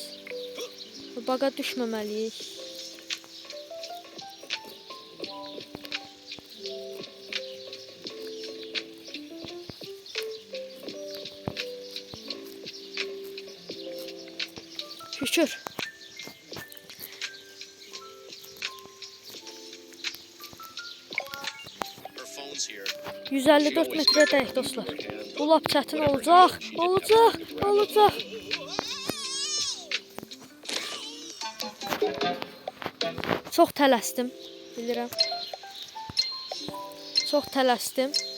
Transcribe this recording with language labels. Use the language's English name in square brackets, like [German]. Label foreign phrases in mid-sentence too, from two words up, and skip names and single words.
[Azerbaijani] O baga düşməməliyik. Şükür. [English] Her phone's here. [Azerbaijani] 154 metredəyik dostlar. Bu lap çətin olacaq. Olacaq. Olacaq. Çox tələsdim. Bilirəm. Çox tələsdim.